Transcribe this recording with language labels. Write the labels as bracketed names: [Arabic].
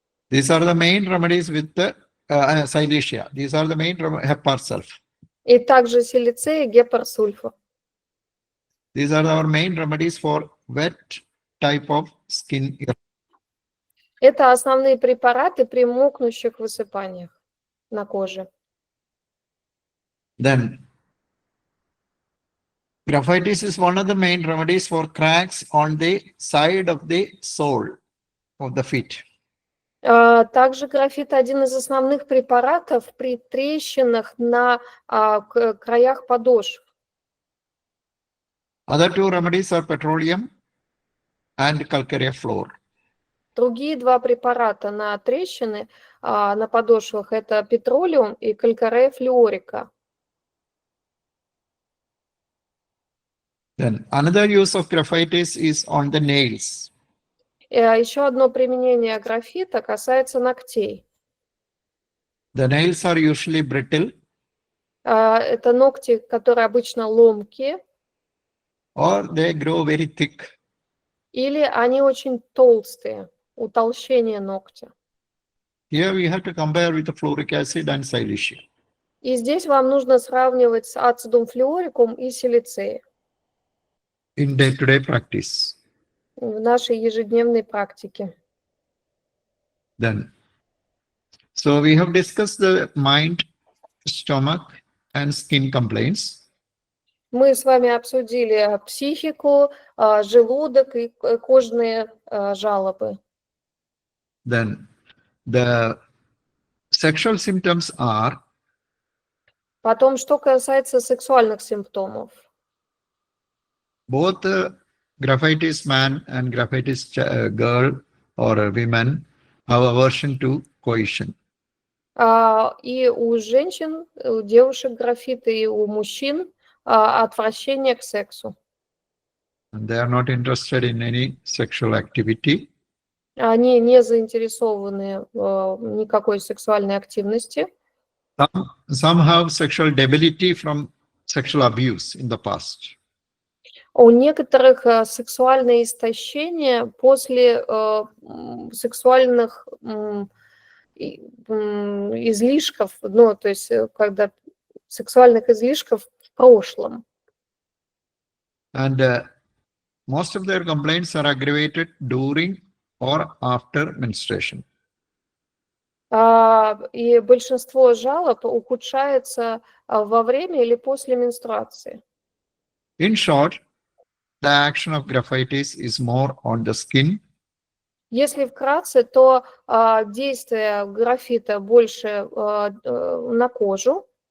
[English] These are the main remedies with the silesia. These are the main hepar sulf. [Russian] И также силицей и гепарсульфур. [English] These are our main remedies for wet type of skin eruption. [Russian] Это основные препараты при мокнущих высыпаниях на коже. [English] Then, graphites is one of the main remedies for cracks on the side of the sole of the feet. [Russian] Также графит один из основных препаратов при трещинах на краях подошв. [English] Other two remedies are petroleum and calcareous floor. [Russian] Другие два препарата на трещины на подошвах это петролиум и калькарея флюорика. [English] Then another use of graphites is on the nails. [Russian] Еще одно применение графита касается ногтей. [English] The nails are usually brittle. [Russian] Это ногти, которые обычно ломкие. [English] Or they grow very thick. [Russian] Или они очень толстые, утолщение ногтя. [English] Here we have to compare with the fluoric acid and silesia. [Russian] И здесь вам нужно сравнивать с ацидом флюорикум и силицеей. [English] In day-to-day practice. [Russian] В нашей ежедневной практике. [English] Then, so we have discussed the mind, stomach, and skin complaints. [Russian] Мы с вами обсудили психику, желудок и кожные жалобы. [English] Then, the sexual symptoms are. [Russian] Потом, что касается сексуальных симптомов. [English] Both graphites man and graphites girl or women have aversion to coition. [Russian] И у женщин, у девушек графиты, и у мужчин отвращение к сексу. [English] And they are not interested in any sexual activity. [Russian] Они не заинтересованы в никакой сексуальной активности. [English] Some have sexual debility from sexual abuse in the past. [Russian] У некоторых сексуальное истощение после сексуальных излишков, ну, то есть когда сексуальных излишков в прошлом. [English] And most of their complaints are aggravated during or after menstruation. [Russian] И большинство жалоб ухудшается во время или после менструации. [English] In short, the action of graphites is more on the skin [Russian] Если вкратце, то действие графита больше на кожу.